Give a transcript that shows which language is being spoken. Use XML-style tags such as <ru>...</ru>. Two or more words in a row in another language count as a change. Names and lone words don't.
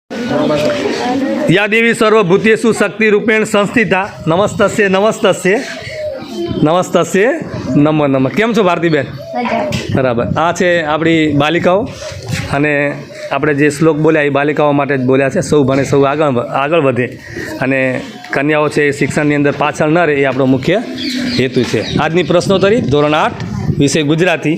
<sa>या देवी सर्वभूतेषु शक्तिरूपेण संस्थिता नमस्तस्य नमस्तस्य नमस्तस्य नमो नमः।</sa> <gu>કેમ છો ભારતીબેન? બરાબર। આ છે આપણી બાલિકાઓ અને આપણે જે શ્લોક બોલ્યા એ બાલિકાઓ માટે જ બોલ્યા છે। સૌ ભણે સૌ આગળ વધે અને કન્યાઓ છે એ શિક્ષણની અંદર પાછળ ન રહે એ આપણો મુખ્ય હેતુ છે। આજની પ્રશ્નોત્તરી ધોરણ 8 વિષય ગુજરાતી।</gu>